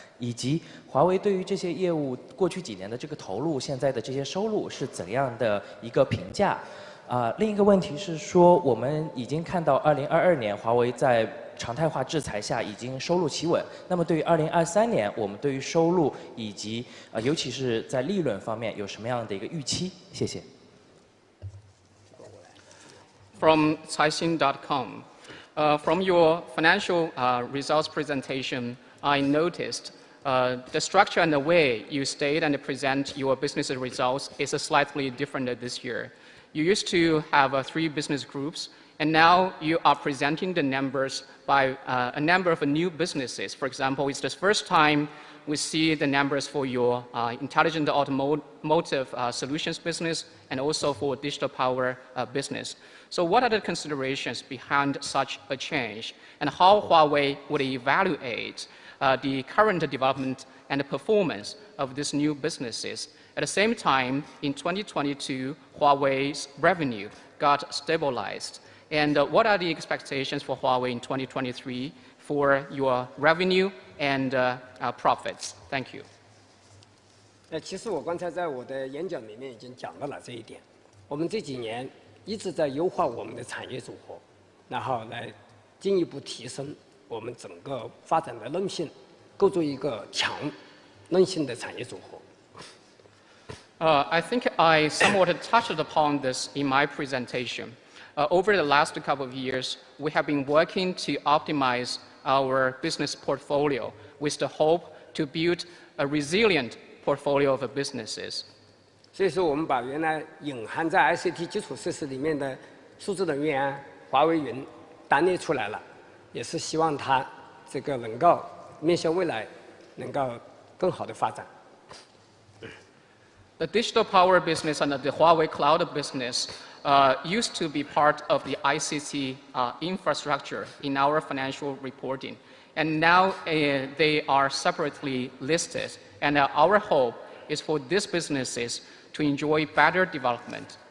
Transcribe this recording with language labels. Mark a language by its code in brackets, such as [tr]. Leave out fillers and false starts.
[zh] 以及华为对于这些业务过去几年的这个投入，现在的这些收入是怎样的一个评价？另一个问题是说，我们已经看到2022年华为在常态化制裁下已经收入企稳。那么对于2023年，我们对于收入以及尤其是在利润方面有什么样的一个预期？谢谢。 [en] From caixin.com, from your financial results presentation, I noticed the structure and the way you state and present your business results is slightly different this year. You used to have 3 business groups, and now you are presenting the numbers by a number of new businesses. For example, it's the first time we see the numbers for your intelligent automotive solutions business and also for digital power business. So what are the considerations behind such a change, and how Huawei would evaluate the current development and the performance of these new businesses? At the same time, in 2022, Huawei's revenue got stabilized. And what are the expectations for Huawei in 2023 for your revenue and profits? Thank you. [zh] 其实我刚才在我的演讲里面已经讲到了这一点。我们这几年一直在优化我们的产业组合，然后来进一步提升我们整个发展的韧性，构筑一个强韧性的产业组合。 [en] I think I somewhat touched upon this in my presentation. Over the last couple of years, we have been working to optimize our business portfolio with the hope to build a resilient portfolio of businesses. [zh] 所以说，我们把原来隐含在 ICT 基础设施里面的数字能源、华为云单列出来了，也是希望它这个能够面向未来，能够更好的发展。 [en] The digital power business and the Huawei cloud business used to be part of the ICT infrastructure in our financial reporting. And now they are separately listed. And our hope is for these businesses to enjoy better development.